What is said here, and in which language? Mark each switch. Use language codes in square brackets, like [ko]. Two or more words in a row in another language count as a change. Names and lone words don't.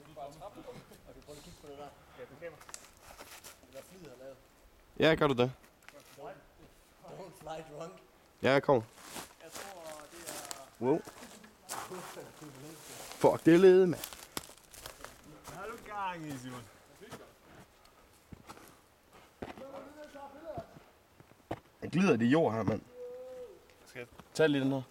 [da] prøve at kigge på det der. Det der flyet har lavet. Ja, gør du det? [en] Don't fly drunk. [da] Ja, jeg kommer. Jeg tror, det er... Wow. Fuck, det er ledet, mand. Hvad har du gang i, Simon? Jeg glider det i jord her, mand. Tag lige den her.